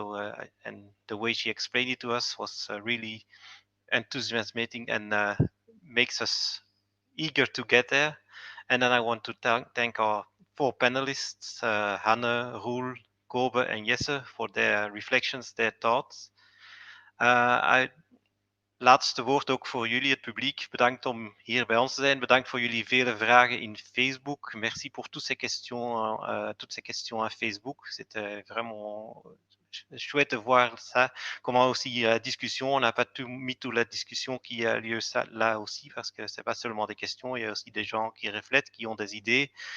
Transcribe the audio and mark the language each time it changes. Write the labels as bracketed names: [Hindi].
[English] So and the way she explained it to us was really enthusiasmating and makes us eager to get there. And then I want to thank our 4 panelists, Hanne, Roel, Kobe and Jesse, for their reflections, their thoughts. [Dutch] Laatste woord ook voor jullie, het publiek. Bedankt om hier bij ons te zijn. Bedankt voor jullie vele vragen in Facebook. [French] Merci pour toutes ces questions à Facebook. C'était vraiment chouette de voir ça. Comment aussi discussion, on n'a pas mis toute la discussion qui a lieu là aussi, parce que c'est pas seulement des questions, il y a aussi des gens qui reflètent, qui ont des idées.